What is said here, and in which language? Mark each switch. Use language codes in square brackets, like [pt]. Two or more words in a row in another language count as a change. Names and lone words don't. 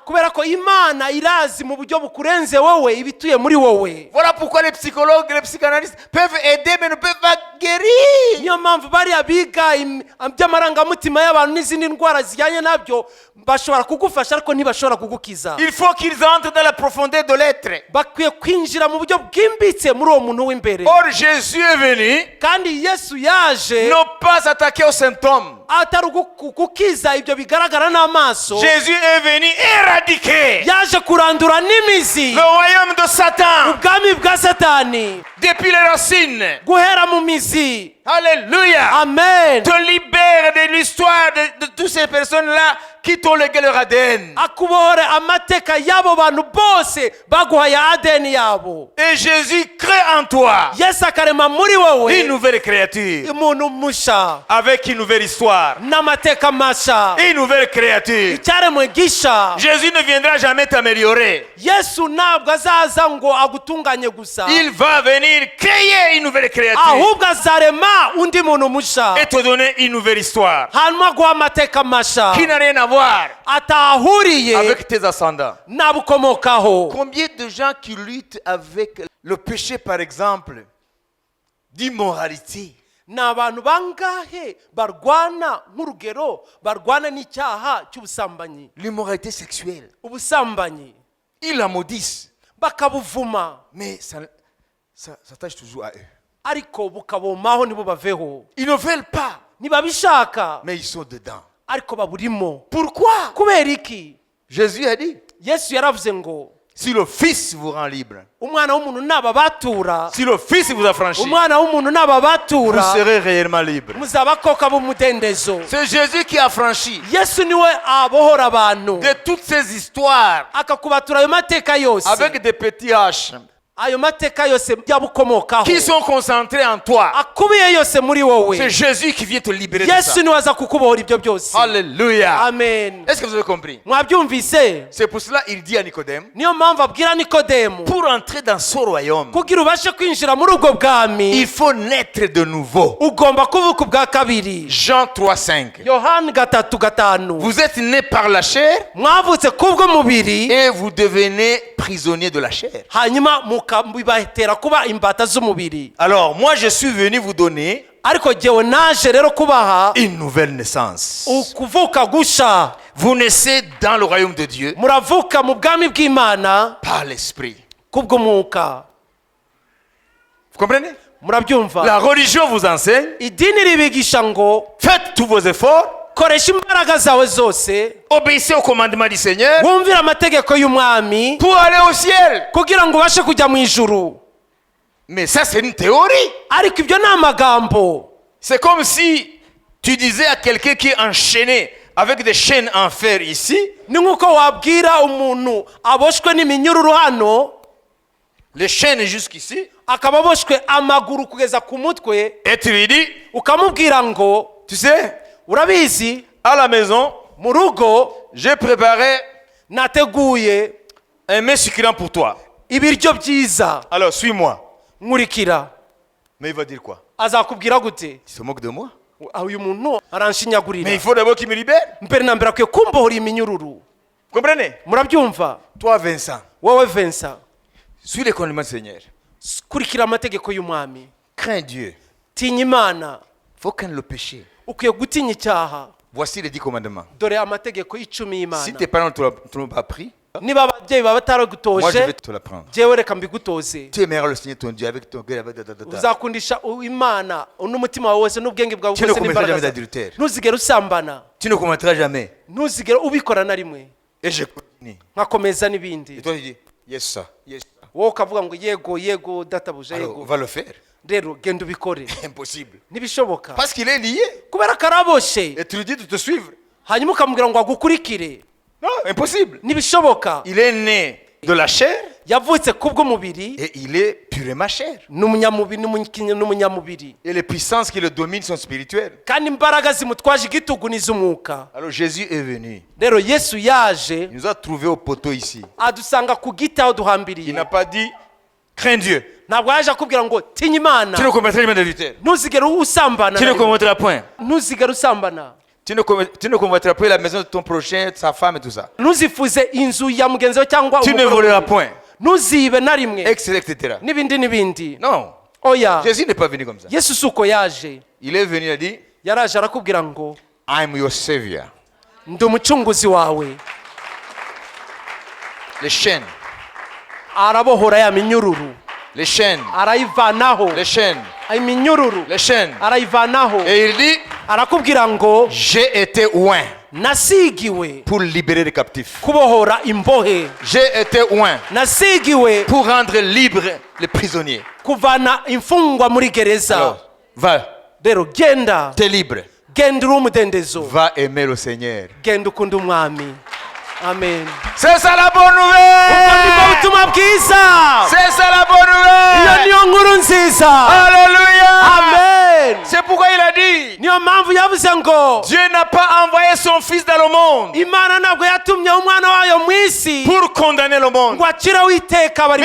[rw] kubera ko imana irazi mu buryo bukurenze wowe ibituye muri wowe. [fr] Voilà pourquoi les psychologues, les psychanalystes peuvent aider mais ne peuvent pas guérir. [rw] niyo mpamvu bariya biga by'amarangamutima y'abantu n'izindi ndwara zijyanye nabyo bashobora kugufasha ariko ntibashobora kugukiza. [fr] Il faut qu'ils entrent dans la profondeur de l'être. [rw] bakwiye kwinjira mu buryo bwimbitse muri uwo muntu w'imbere. [fr] Or, Jésus est venu [rw] kandi yesu yaje [fr] non pas s'attaquer aux symptômes. [rw] atari gukiza ibyo bigaragara n'amaso. [fr] Jésus est venu éradiquer [rw] yaje kurandura n'imizi [fr] le royaume de Satan [rw] ubwami bwa satani [fr] depuis les racines. [rw] guhera mu mizi. [fr] Alléluia. [rw] amen. [fr] Te libère de l'histoire de toutes ces personnes-là qui t'ont légué leur ADN. [rw] akubohore amateka y'abo bantu bose baguhaye adeni yabo. [fr] Et Jésus crée en toi [rw] yesu akarema muri wowe [fr] une nouvelle créature [rw] umuntu musha [fr] avec une nouvelle histoire. [rw] n'amateka masha, [fr] Une nouvelle créature. [rw] icyaremwe gisha. [fr] Jésus ne viendra jamais t'améliorer. [rw] yesu ntabwo azaza ngo agutunganye gusa, [fr] Il va venir créer une nouvelle créature [rw] ahubwo azarema undi muntu musha [fr] et te donner une nouvelle histoire [rw] hanyuma guha amateka masha [fr] qui n'a rien à voir [rw] atahuriye [fr] avec tes ascendants. [rw] n'abukomokaho. [fr] Combien de gens qui luttent avec le péché, par exemple, d'immoralité? [rw] ni abantu bangahe barwana nk'urugero barwana n'icyaha cy'ubusambanyi, [fr] L'immoralité sexuelle. [rw] ubusambanyi [fr] Ils la maudissent. [rw] bakabuvuma [fr] Mais ça s'attache toujours à eux. [rw] ariko bukabomaho nibo baveho. [fr] Ils ne veulent pas, [rw] ntibabishaka [fr] mais ils sont dedans. [rw] ariko baburimo. [fr] Pourquoi? [rw] kubera iki? [fr] Jésus a dit, [rw] yesu yaravuze ngo [fr] si le Fils vous rend libre, [rw] umwana w'umuntu nababatura, [fr] si le Fils vous affranchit, [rw] umwana w'umuntu [fr] vous [rw] nababatura [fr] serez réellement libre. [rw] muzaba koka b'umudendezo. [fr] C'est Jésus qui a franchi [rw] yesu niwe abohora abantu [fr] de toutes ces histoires [rw] akakubatura ayo mateka yose, [fr] avec des petits H [rw] ayo mateka yose byabukomokaho [fr] qui sont concentrés en toi. [rw] akubiye yose muri wowe. [fr] C'est Jésus qui vient te libérer de ça. [rw] yesu niwe aza kukubohora ibyo byose. [fr] Alléluia. [rw] amen. [fr] Est-ce que vous avez compris? [rw] mwabyumvise? [fr] C'est pour cela qu'il dit à Nicodème, [rw] niyo mpamvu abwira nikodemu [fr] pour entrer dans ce royaume, [rw] kugira ubashe kwinjira muri ubwo bwami [fr] il faut naître de nouveau. [rw] ugomba kuvuka ubwa kabiri. [fr] Jean 3,5. [rw] yohani 3:5. [fr] Vous êtes nés par la chair [rw] mwavutse kubw'umubiri [fr] et vous devenez prisonniers de la chair. [rw] hanyuma bibatera kuba imbata z'umubiri. [fr] Alors, moi, je suis venu vous donner [rw] ariko jyewe naje rero kubaha [fr] une nouvelle naissance. [rw] ukuvuka gusha. [fr] Vous naissez dans le royaume de Dieu [rw] muravuka mu bwami bw'Imana [fr] par l'esprit. [rw] kubw'umwuka. [fr] Vous comprenez? [rw] murabyumva? [fr] La religion vous enseigne, [rw] idini ribigisha ngo [fr] faites tous vos efforts, [rw] koresha imbaraga zawe zose, [fr] obéissez au commandement du Seigneur [rw] wumvira amategeko y'umwami [fr] pour aller au ciel. [rw] kugira ngo ubashe kujya mu ijuru. [fr] Mais ça, c'est une théorie. [rw] ariko ibyo ni amagambo. [fr] C'est comme si tu disais à quelqu'un qui est enchaîné avec des chaînes en fer ici, [rw] ni nk'uko wabwira umuntu aboshwe n'iminyururu hano, [fr] les chaînes jusqu'ici, [rw] akaba aboshwe amaguru kugeza ku mutwe, [fr] et tu lui dis, [rw] ukamubwira ngo, [fr] tu sais, [rw] urabizi, [fr] à la maison, [rw] mu rugo [fr] j'ai préparé [rw] nateguye [fr] un mets succulent pour toi. [rw] ibiryo byiza, [fr] Alors, suis-moi. [rw] nkurikira. [fr] Mais il va dire quoi? [rw] Azakubwira gute? [fr] Tu te moques de moi? [rw] Uyu muntu [fr] Mais [rw] aranshinyagurira. [fr] il faut d'abord qu'il me libère. [rw] Mbere na mbere akwiye kumbohora iminyururu. [fr] Comprenez? [rw] Murabyumva? [fr] Toi, Vincent, [rw] Wowe Vincent, [fr] suis les commandements du Seigneur. [rw] kurikira amategeko y'umwami. [fr] Crains Dieu. [rw] Tinya Imana. [fr] Faut craindre le péché. [rw] Ukwiye gutinya icyaha. [fr] Voici les 10 commandements. [rw] Dore amategeko y'icumi [fr] Si [rw] y'Imana. [fr] tes parents ne t'ont pas appris, [rw] Niba ababyeyi baba [fr] moi je vais [rw] bataragutoje, [fr] te l'apprendre. [rw] jyewe reka mbigutoze. [fr] Tu aimeras le Seigneur ton Dieu avec ton cœur, avec [rw] Uzakundisha Imana n'umutima wawe wose n'ubwenge bwawe [fr] Tu ne [rw] bwose [fr] commettras jamais [rw] n'imbaraga zawe. [fr] d'adultère. [rw] Ntuzigere usambana. [fr] Tu ne commettras jamais. [rw] Ntuzigere ubikora na rimwe. [fr] Et je continue. [rw] Nkakomeza [fr] Et [rw] n'ibindi. [fr] toi tu dis, yes ça, yes ça. [rw] Wowe ukavuga ngo yego databuja [fr] Alors, on [rw] yego. [fr] va le faire. [rw] Rero genda ubikore. [fr] Impossible. [rw] Ntibishoboka. [fr] Parce qu'il est lié. [rw] Kubera ko araboshe. [fr] Et tu lui dis de te suivre. [rw] Hanyuma ukamubwira ngo agukurikire. [fr] Non, impossible. [rw] Ntibishoboka. [fr] Il est né de la chair [rw] Yavutse kubw'umubiri, [fr] et il est purement chair. [rw] n'umunyamubiri. [fr] Et les puissances qui le dominent sont spirituelles. [rw] Kandi imbaraga zimutwaje igitugu n'iz'umwuka. [fr] Alors Jésus est venu. [rw] Rero Yesu yaje [fr] Il nous a trouvés au poteau ici. [rw] adusanga ku giti aho [fr] Il [rw] duhambiriye. [fr] n'a pas dit, crains Dieu. [rw] Ntabwo yaje akubwira ngo tinya Imana. [fr] Tu ne commettras jamais d'adultère. [rw] Ntuzigere usambana. [fr] Tu ne commettras point. [rw] Ntuzigere usambana. [fr] Tu ne convoiteras pas la maison de ton prochain, sa femme et tout ça. [rw] Ntuzifuze inzu ya mugenzi wawe cyangwa [fr] Tu ne voleras point. [rw] ntuzibe na rimwe. [fr] Etc. [rw] N'ibindi. [fr] Non. [rw] Oya. [fr] Jésus n'est pas venu comme ça. [rw] Yesu suko yaje. [fr] Il est venu, il a dit, [rw] Yaraje arakubwira ngo [en] I'm your savior. [rw] ndi umucunguzi wawe. [fr] Les chaînes. [rw] Arabohora ya minyururu. [fr] Les chaînes. [rw] Arayivanaho. [fr] Les chaînes. [rw] Iminyururu. [fr] Les chaînes. [rw] Arayivanaho. [fr] Et il dit, [rw] Arakubwira ngo [fr] j'ai été oint [rw] nasigiwe [fr] pour libérer les captifs. [rw] kubohora imbohe. [fr] J'ai été oint [rw] Nasigiwe [fr] pour rendre libres les prisonniers. [rw] kuvana imfungwa muri gereza. [fr] Alors, va, [rw] Rero genda. [fr] t'es libre. [rw] Genda uri umudendezo. [fr] Va aimer le Seigneur. [rw] Genda ukunda umwami. Amen. [fr] C'est ça la bonne [rw] Ubwo nibwo [fr] nouvelle. [rw] butumwa bwiza. [fr] C'est ça la bonne [rw] Iyo [fr] nouvelle. [rw] niyo nkuru nziza. [fr] Alléluia. [rw] Amen. [fr] C'est pourquoi il a dit, [rw] Niyo mpamvu yavuze ngo [fr] Dieu n'a pas envoyé son fils dans le monde [rw] Imana ntabwo yatumye umwana wayo mu isi [fr] pour condamner le monde. [rw] ngo aciraho iteka abari